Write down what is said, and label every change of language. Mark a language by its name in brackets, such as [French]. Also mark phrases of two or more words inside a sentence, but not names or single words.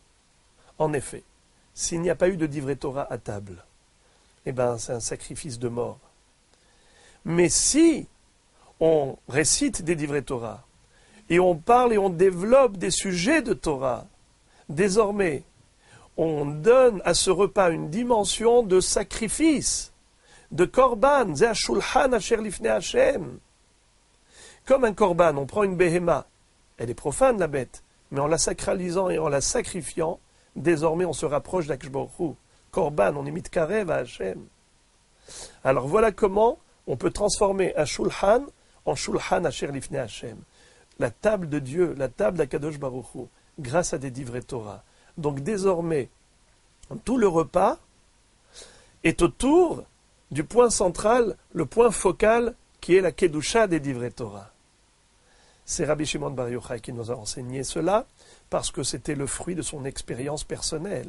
[French] En effet, s'il n'y a pas eu de [Hebrew] דברי תורה [French] à table, eh ben, c'est un sacrifice de mort. Mais si on récite des [Hebrew] דברי תורה, [French] et on parle et on développe des sujets de Torah, désormais, on donne à ce repas une dimension de sacrifice, de korban, [Hebrew] זה השולחן אשר לפני השם. [French] Comme un korban, on prend une béhéma, elle est profane la bête, mais en la sacralisant et en la sacrifiant, désormais on se rapproche d' [Hebrew] הקדוש ברוך הוא. [French] Korban, on imite karev à Hashem. Alors voilà comment on peut transformer un shulchan en [Hebrew] שולחן אשר לפני השם. [French] La table de Dieu, la table d' [Hebrew] הקדוש ברוך הוא, [French] grâce à des [Hebrew] דברי תורה. [French] Donc désormais, tout le repas est autour du point central, le point focal qui est la Kedusha des [Hebrew] דברי תורה. [French] C'est Rabbi Shimon Bar Yochai qui nous a enseigné cela parce que c'était le fruit de son expérience personnelle.